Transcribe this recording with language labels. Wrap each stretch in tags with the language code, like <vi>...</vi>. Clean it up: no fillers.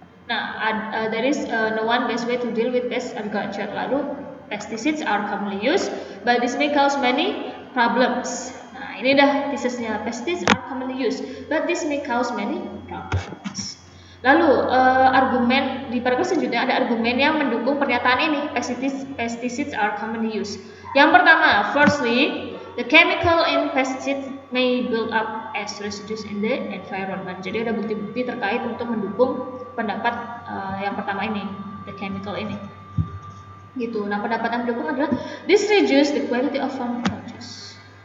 <en>Nah, there is no one best way to deal with pest agriculture. Lalu pesticides are commonly used, but this may cause many problems.</en> <id>Nah, ini dah tesisnya.</id> <en>Pesticides are commonly used, but this may cause many problems.</en> <id>Lalu argumen di paragraf selanjutnya ada argumen yang mendukung pernyataan ini.</id> <en>Pesticides are commonly used.</en> <id>Yang pertama,</id> <en>firstly, the chemical in pesticides may build up as residues in the environment.</en> <id>Jadi ada bukti-bukti terkait untuk mendukung pendapat yang pertama ini, the chemical ini. Gitu. Nah, pendapat yang mendukung adalah</id> <en>this reduce the quality of farm produce.</en>